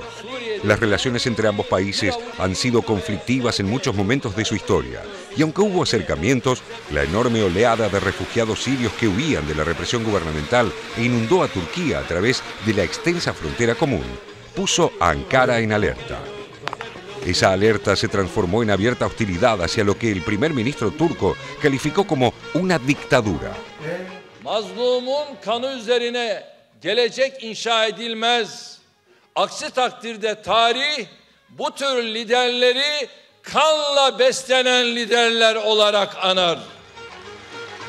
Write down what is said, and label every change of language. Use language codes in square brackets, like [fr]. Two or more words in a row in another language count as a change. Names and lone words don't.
[es] Las relaciones entre ambos países han sido conflictivas en muchos momentos de su historia, y aunque hubo acercamientos, la enorme oleada de refugiados sirios que huían de la represión gubernamental e inundó a Turquía a través de la extensa frontera común, puso a Ankara en alerta. Esa alerta se transformó en abierta hostilidad hacia lo que el primer ministro turco calificó como una dictadura. [tr] Mazlumun kanı üzerine gelecek inşa edilmez. Aksi takdirde tarih bu tür liderleri kanla beslenen liderler olarak anar.